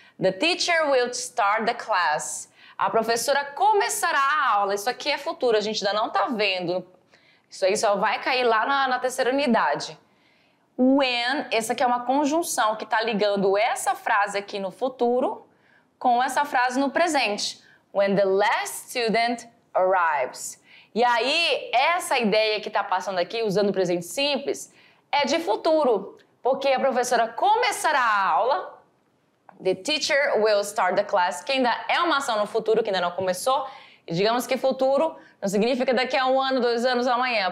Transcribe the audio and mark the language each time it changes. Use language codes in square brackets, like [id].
[en] The teacher will start the class. [pt] A professora começará a aula. Isso aqui é futuro, a gente ainda não está vendo. Isso aí só vai cair lá na terceira unidade. When, essa aqui é uma conjunção que está ligando essa frase aqui no futuro com essa frase no presente. [en] When the last student arrives. [pt] E aí, essa ideia que está passando aqui, usando o presente simples, é de futuro. Porque a professora começará a aula, [en] the teacher will start the class, [pt] que ainda é uma ação no futuro, que ainda não começou. E digamos que futuro não significa daqui a 1 ano, 2 anos, amanhã.